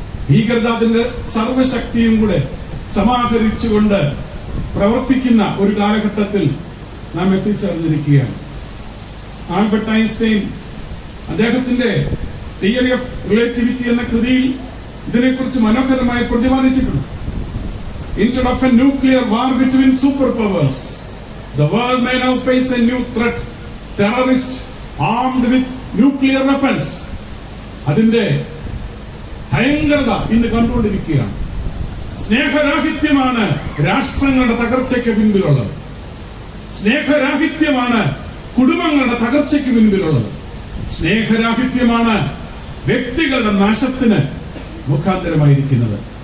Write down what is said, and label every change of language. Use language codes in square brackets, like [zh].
[ml] ഭീകരത അതിന്റെ സർവശക്തിയും കൂടെ സമാഹരിച്ചുകൊണ്ട് പ്രവർത്തിക്കുന്ന ഒരു കാലഘട്ടത്തിൽ നാം എത്തിച്ചേർന്നിരിക്കുകയാണ്. ആൽബർട്ട് ഐൻസ്റ്റൈൻ അദ്ദേഹത്തിന്റെ തിയറി ഓഫ് റിലേറ്റിവിറ്റി എന്ന കൃതിയിൽ ഇതിനെക്കുറിച്ച് മനോഹരമായി പ്രതിപാദിച്ചിട്ടുണ്ട്. [en] Instead of a nuclear war between superpowers, the world may now face a new threat, terrorists armed with nuclear weapons. [ml] അതിന്റെ ഭയങ്കരത ഇന്ന് കണ്ടുകൊണ്ടിരിക്കുകയാണ്. സ്നേഹരാഹിത്യമാണ് രാഷ്ട്രങ്ങളുടെ തകർച്ചയ്ക്ക് പിൻപിലുള്ളത്. സ്നേഹരാഹിത്യമാണ് കുടുംബങ്ങളുടെ തകർച്ചയ്ക്ക് പിൻപിലുള്ളത്. സ്നേഹരാഹിത്യമാണ് വ്യക്തികളുടെ നാശത്തിന് മുഖാന്തരമായിരിക്കുന്നത്.